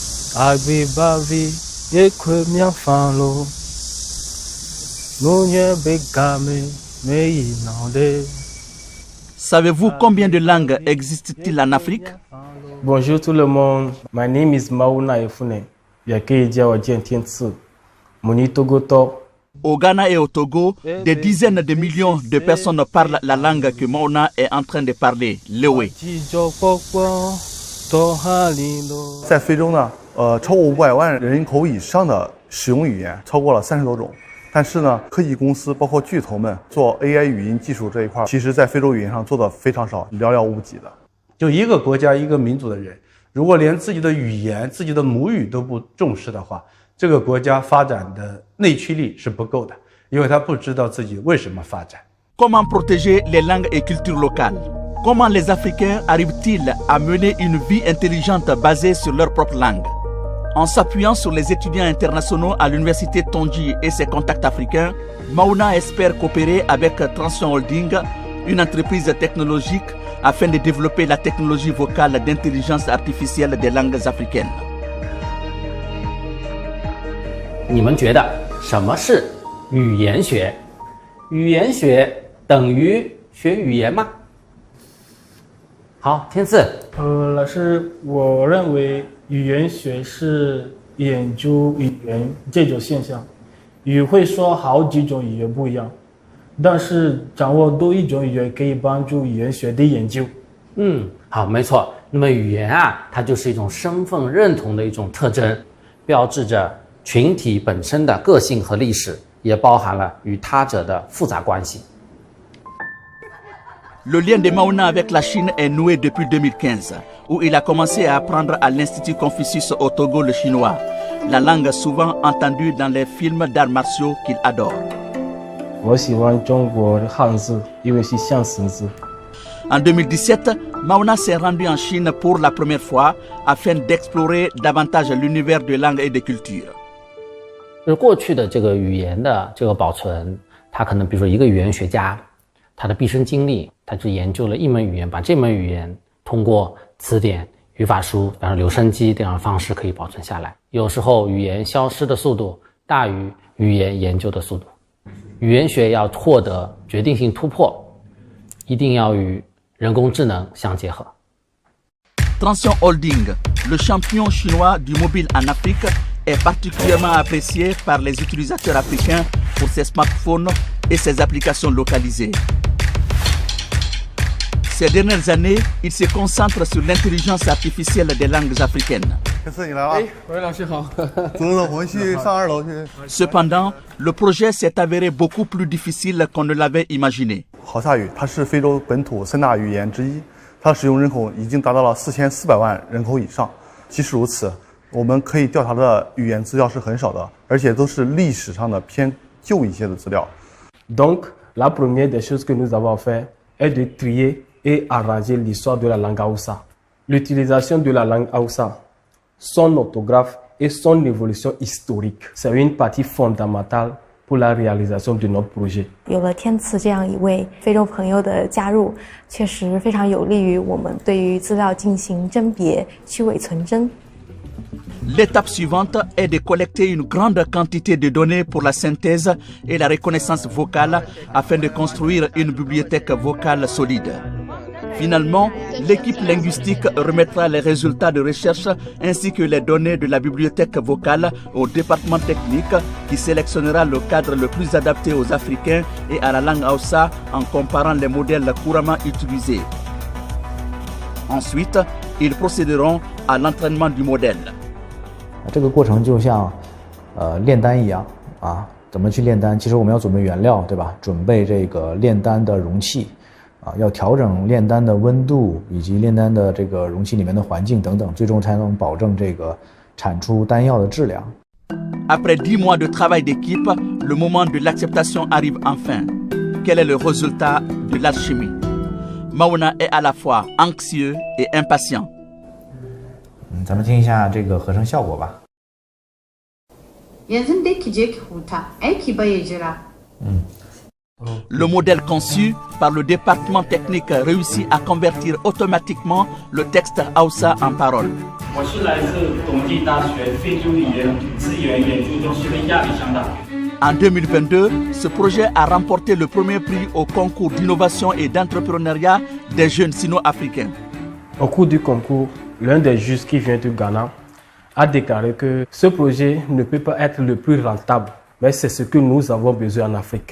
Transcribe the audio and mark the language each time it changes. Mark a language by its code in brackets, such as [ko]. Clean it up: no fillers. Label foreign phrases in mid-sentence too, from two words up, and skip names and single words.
[ee] Abibavi yekwe miafalo Nunye begame meinande. [fr] Savez-vous combien de langues existent-il en Afrique? Bonjour tout le monde, [en] my name is Mauna Efune. [fr] Au Ghana et au Togo, des dizaines de millions de personnes parlent la langue que Mauna est en train de parler, l'Ewe. [zh] 在非洲呢，超过500万人口以上的使用语言超过了30多种。但是呢，科技公司包括巨头们做 AI 语音技术这一块，其实在非洲语言上做的非常少，寥寥无几的。就一个国家一个民族的人，如果连自己的语言、自己的母语都不重视的话，这个国家发展的内驱力是不够的，因为他不知道自己为什么发展。 [fr] Comment protéger les langues et cultures locales? Comment les Africains arrivent-ils à mener une vie intelligente basée sur leur propre langue? En s'appuyant sur les étudiants internationaux à l'université Tonji et ses contacts africains, Mauna espère coopérer avec Transition Holding, une entreprise technologique, afin de développer la technologie vocale d'intelligence artificielle des langues africaines. [zh] 你们觉得什么是语言学？语言学等于学语言吗？好，天赐。老师，我认为语言学是研究语言这种现象。语会说好几种语言不一样，但是掌握多一种语言可以帮助语言学的研究。好，没错。那么语言啊，它就是一种身份认同的一种特征，标志着群体本身的个性和历史，也包含了与他者的复杂关系。 [fr] Le lien de Mauna avec la Chine est noué depuis 2015, où il a commencé à apprendre à l'Institut Confucius au Togo le chinois, la langue souvent entendue dans les films d'arts martiaux qu'il adore. [zh] 我喜欢中国的汉字，因为是象形字。 [fr] En 2017, Mauna s'est rendu en Chine pour la première fois afin d'explorer davantage l'univers de langue et de culture. [zh] 就是过去的这个语言的这个保存，他可能比如说一个语言学家，他的毕生精力，他就研究了一门语言，把这门语言通过词典、语法书，比方说留声机这样的方式可以保存下来。有时候语言消失的速度大于语言研究的速度。语言学要获得决定性突破，一定要与人工智能相结合。 [fr] Transition Holding, le champion chinois du mobile en Afrique, est particulièrement apprécié par les utilisateurs africains pour ses smartphones et ses applications localisées. Ces dernières années, il se concentre sur l'intelligence artificielle des langues africaines. Cependant, le projet s'est avéré beaucoup plus difficile qu'on ne l'avait imaginé. [zh] 豪萨语它是非洲本土3大语言之一，它使用人口已经达到了4400万人口以上。即使如此，我们可以调查的语言资料是很少的，而且都是历史上的偏旧一些的资料。 [fr] Donc, la première des choses que nous avons fait est de trier et arranger l'histoire de la langue Hausa. L'utilisation de la langue Hausa, son orthographe et son évolution historique, c'est une partie fondamentale pour la réalisation de notre projet. [zh] 有了天赐这样一位非洲朋友的加入，确实非常有利于我们对于资料进行甄别、去伪存真。 [fr] L'étape suivante est de collecter une grande quantité de données pour la synthèse et la reconnaissance vocale afin de construire une bibliothèque vocale solide. Finalement, l'équipe linguistique remettra les résultats de recherche ainsi que les données de la bibliothèque vocale au département technique qui sélectionnera le cadre le plus adapté aux Africains et à la langue Hausa en comparant les modèles couramment utilisés. Ensuite, ils procéderont à l'entraînement du modèle. [zh] 这个过程就像炼丹一样啊，怎么去炼丹？其实我们要准备原料，对吧？准备这个炼丹的容器啊，要调整炼丹的温度以及炼丹的这个容器里面的环境等等，最终才能保证这个产出丹药的质量。 [fr] Après 10 mois de travail d'équipe, le moment de l'acceptation arrive enfin. Quel est le résultat de l'alchimie? Mauna est à la fois anxieux et impatient. [zh] 咱们听一下这个合成效果吧。 [fr] Le modèle conçu par le département technique réussit à convertir automatiquement le texte Hausa en paroles. [zh] 我是来自董地大学非洲语言资源研究中心的亚里山大。 [fr] En 2022, ce projet a remporté le premier prix au concours d'innovation et d'entrepreneuriat des jeunes sino-africains. Au cours du concours, l'un des juges qui vient du Ghana a déclaré que ce projet ne peut pas être le plus rentable, mais c'est ce que nous avons besoin en Afrique.